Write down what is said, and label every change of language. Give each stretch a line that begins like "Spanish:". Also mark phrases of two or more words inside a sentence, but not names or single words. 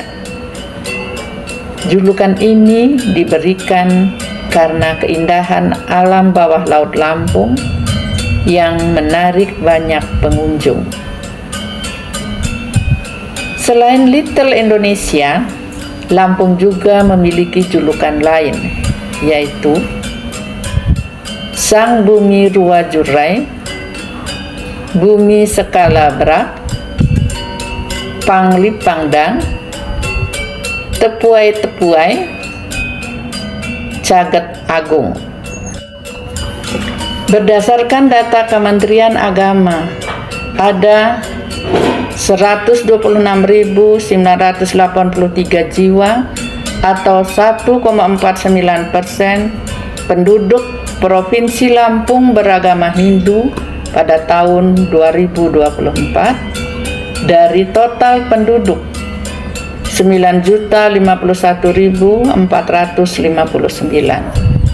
Indonesian: Julukan ini diberikan karena keindahan alam bawah laut Lampung yang menarik banyak pengunjung. Selain Little Indonesia, Lampung juga memiliki julukan lain, yaitu Sang Bumi Ruwajurai, Bumi Sekalabrak, Panglipangdang, Tepuai-Tepuai, Caget Agung. Berdasarkan data Kementerian Agama, ada 126.983 jiwa atau 1,49% penduduk Provinsi Lampung beragama Hindu pada tahun 2024 dari total penduduk 9.051.459.